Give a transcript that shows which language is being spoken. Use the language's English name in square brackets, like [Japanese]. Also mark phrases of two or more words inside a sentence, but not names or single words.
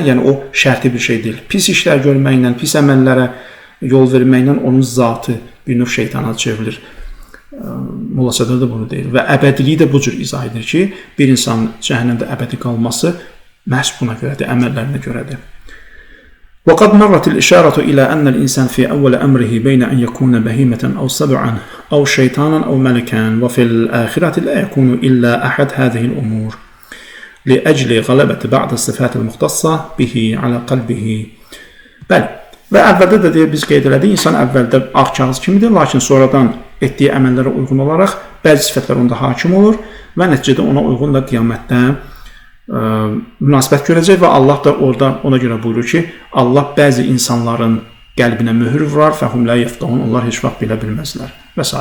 [Azerbaijani] Yəni o şərti bir şey deyil. Pis işlər görməklə, pis əməllərə yol verməklə onun zatı bir növ şeytana çevrilir. Molla Sədr də bunu deyir və əbədiliyi də bu cür izah edir ki, bir insanın cəhənnəmdə əbədi qalması məhz buna görədir, əməllərinə görədir. [Arabic] وقد مرت الإشارة إلى أن الإنسان في أول أمره بين أن يكون بهيمة أو سبعا أو شيطانا أو ملكا وفي الآخرة لا يكون إلا أحد هذه الأمور لأجل غلبة بعض الصفات المختصة به على قلبه. [Azerbaijani] Bəli. Və əvvəldə də deyə biz qeyd elədik, insan əvvəldə ağ kağız kimidir, lakin sonradan etdiyi əməllərə uyğun olaraq bəzi sifətlər onda hakim olur və nəticədə ona uyğun da qiyamətdə münasibət görəcək və Allah da orada ona görə buyurur ki, Allah bəzi insanların qəlbinə möhür vurar, [Arabic] فهم لا يفقهون, [Azerbaijani] onlar heç vaxt bilə bilməzlər və s.